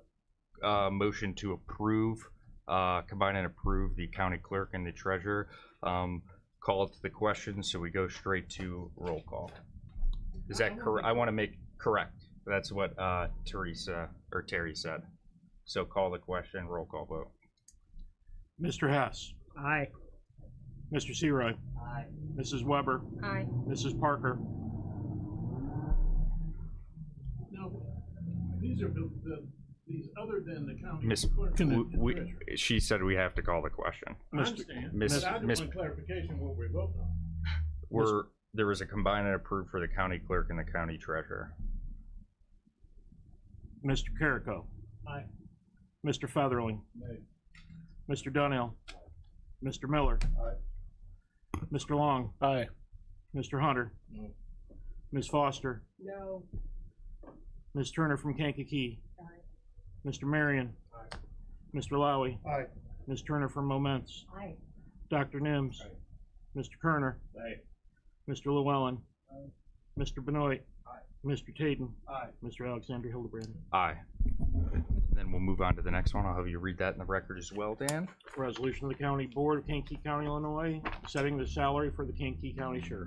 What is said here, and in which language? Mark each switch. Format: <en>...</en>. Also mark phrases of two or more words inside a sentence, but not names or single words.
<en>Motion to approve, combine and approve the county clerk and the treasurer. Call it to the question, so we go straight to roll call. Is that correct? I want to make correct. That's what Terry said. So call the question, roll call vote. Mr. Hess. Aye. Mr. Seroy. Aye. Mrs. Weber. Aye. Mrs. Parker. No, these are these other than the county Miss, clerk and the treasurer. she said we have to call the question. I understand. Miss- But I Miss- just want clarification what we're voting on. There was a combine and approve for the county clerk and the county treasurer. Mr. Carrico. Aye. Mr. Featherling. Nay. Mr. Donnell. Mr. Miller. Aye. Mr. Long. Aye. Mr. Hunter. No. Ms. Foster. No. Ms. Turner from Kankakee. Mr. Marion. Aye. Mr. Lowy. Aye. Ms. Turner from Moments. Aye. Dr. Nims. Mr. Kerner. Aye. Mr. Llewellyn. Mr. Benoit. Mr. Taden. Mr. Alexander Hildebrand. Aye. Then we'll move on to the next one. I'll have you read that in the record as well, Dan. Resolution of the County Board of Kankakee County, Illinois, setting the salary for the Kankakee County Sheriff.</en>